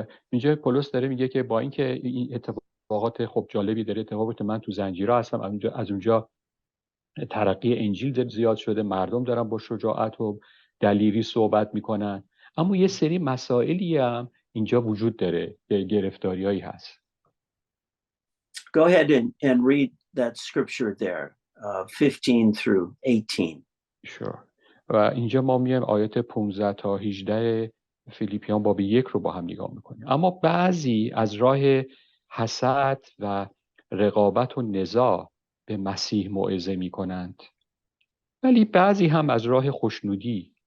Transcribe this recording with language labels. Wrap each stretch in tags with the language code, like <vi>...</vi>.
<fa>اینجا پولس داره میگه که با اینکه این اتفاقات خب جالبی داره اتفاق که من تو زنجیرها هستم، از اونجا ترقی انجیل زیاد شده، مردم دارن با شجاعت و دلیری صحبت میکنن، اما یه سری مسائلی هم اینجا وجود داره، گرفتاریایی هست.</fa> <en>Go ahead and read that scripture there, 15 through 18. Sure.</en> <fa>و اینجا ما میایم آیات 15 تا 18 فیلیپیان باب 1 رو با هم نگاه میکنیم. اما بعضی از راه حسد و رقابت و نزاع به مسیح موعظه میکنند، ولی بعضی هم از راه خوشنودی.</fa>